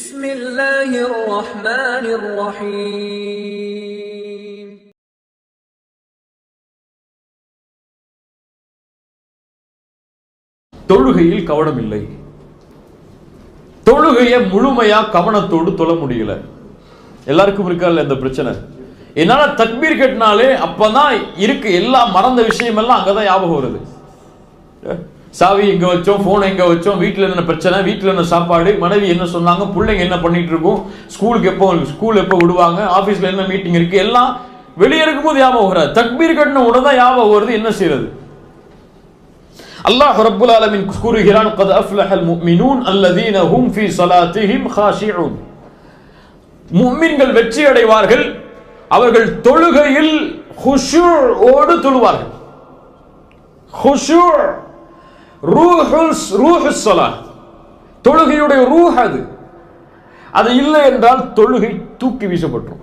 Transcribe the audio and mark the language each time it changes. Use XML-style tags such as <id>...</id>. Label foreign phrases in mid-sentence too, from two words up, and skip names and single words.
<ar>بسم الله الرحمن الرحيم</ar> <ta>தொழுகையில் கவனம் இல்லை. தொழுகையை முழுமையா கவனத்தோடு தொழ முடியல. எல்லாருக்கும் இருக்கா இந்த பிரச்சனை? என்னால தக்பீர் கட்டினாலே அப்பதான் இருக்கு எல்லா மறந்த விஷயம் எல்லாம் அங்கதான் ஞாபகம் வருது. சாவி எங்க வச்சோம், போன் எங்க வச்சோம், வீட்டுல என்ன பிரச்சனை, வீட்டுல என்ன சாப்பாடு, மனைவி என்ன சொன்னாங்க, பிள்ளைங்க என்ன பண்ணிட்டு இருக்கும், ஸ்கூல் எப்போ விடுவாங்க, ஆபீஸ்ல என்ன மீட்டிங் இருக்கு, எல்லாம் வெளியே இருக்கும்போது ஞாபகம் வராது. தக்பீர் கட்டின உடனே தான் ஞாபகம் வருது. என்ன செய்யறது?</ta> <ar>الله رب العالمين</ar> <ta>கூறுகிறான்,</ta> <ar>قد أفلح المؤمنون الذين هم في صلاتهم خاشعون.</ar> <ta>முஃமின்கள் வெற்றி அடைவார்கள், அவர்கள் தொழுகையில் குஷூஓடு தொழுவார்கள்.</ta> <ar>الخشوع روح الصلاة,</ar> <ta>தொழுகையுடைய ரூஹ் அது. அது இல்லை என்றால் தொழுகை தூக்கி வீசப்பட்டுரும்.</ta>